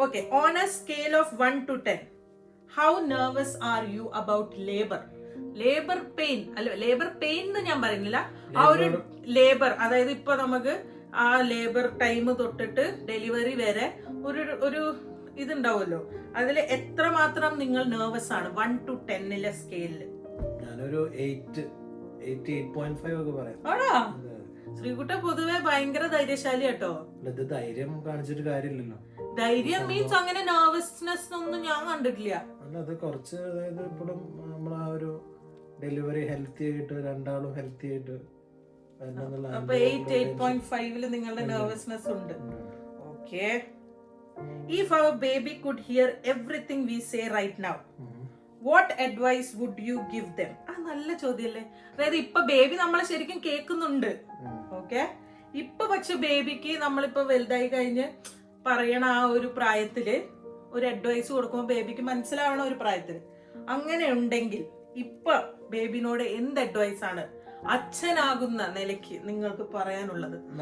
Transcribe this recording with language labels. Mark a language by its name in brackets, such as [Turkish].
[English] On a scale of 1 to 10, how nervous are you about labor? [Malayalam] Labor pain എന്ന് ഞാൻ പറയുന്നില്ല, ആ ഒരു ലേബർ, അതായത് ഇപ്പൊ നമുക്ക് ആ ലേബർ ടൈം തൊട്ടിട്ട് ഡെലിവറി വരെ ഒരു ഇതുണ്ടാവുമല്ലോ, അതിൽ എത്രമാത്രം നിങ്ങൾ നെർവസ് ആണ് 1 to 10 സ്കെയിലില്? ഞാനൊരു 8.5 ഒക്കെ പറയാം. ആണോ? ശ്രീകുട്ട പൊതുവെ ഭയങ്കര ധൈര്യശാലി കേട്ടോ. ധൈര്യം കാണിച്ചിട്ട് കാര്യമില്ലല്ലോ. ധൈര്യം മീൻസ് അങ്ങനെ നെർവസ്നെസ് ഒന്നും ഞാൻ കണ്ടിട്ടില്ല. അല്ല അത് കുറച്ച് അതായത് ഇപ്പോഴും നമ്മൾ ആ ഒരു ഡെലിവറി ഹെൽത്തി ആയിട്ട് രണ്ടാളും ഹെൽത്തി ആയിട്ട് വരണമെന്നുള്ള അപ്പൊ 8.5 നിങ്ങളുടെ നെർവസ്നെസ് ഉണ്ട്. Okay. [English] If our baby could hear everything we say right now, what advice would you give them? [Malayalam] നല്ല ചോദ്യല്ലേ. അതായത് ഇപ്പൊ ബേബി നമ്മളെ ശരിക്കും കേൾക്കുന്നുണ്ട്. ഓക്കെ. ഇപ്പൊ പക്ഷെ ബേബിക്ക് നമ്മളിപ്പോ വലുതായി കഴിഞ്ഞ് പറയണ ആ ഒരു പ്രായത്തില് ഒരു അഡ്വൈസ് കൊടുക്കുമ്പോ ബേബിക്ക് മനസ്സിലാവണ ഒരു പ്രായത്തില് അങ്ങനെ ഉണ്ടെങ്കിൽ ഇപ്പൊ ബേബിനോട് എന്ത് അഡ്വൈസ് ആണ് അച്ഛനാകുന്ന നിലയ്ക്ക് നിങ്ങൾക്ക് പറയാനുള്ളത്?